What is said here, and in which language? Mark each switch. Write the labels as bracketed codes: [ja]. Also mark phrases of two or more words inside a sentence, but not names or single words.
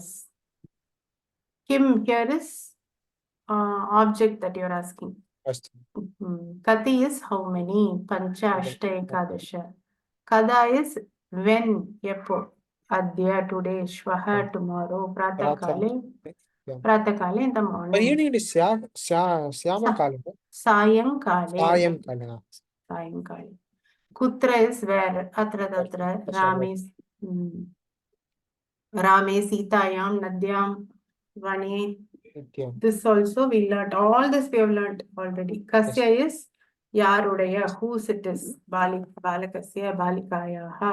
[en] Kim here is object that you're asking. Kati is how many? [sa] Pancha, Ashta, Ekadasha. [en] Kada is when, yepo. Adya, today, Shvaha, tomorrow, Pratakale in the morning. But evening is Syamakale. Sayankale. Kutra is where? [sa] Atra tatra. Rame, Sitayam, Nadyam, Vane. [en] This also we learned. All this we have learned already. Kasya is Yarudaya, whose it is. [sa] Balakasya, Balikayaha.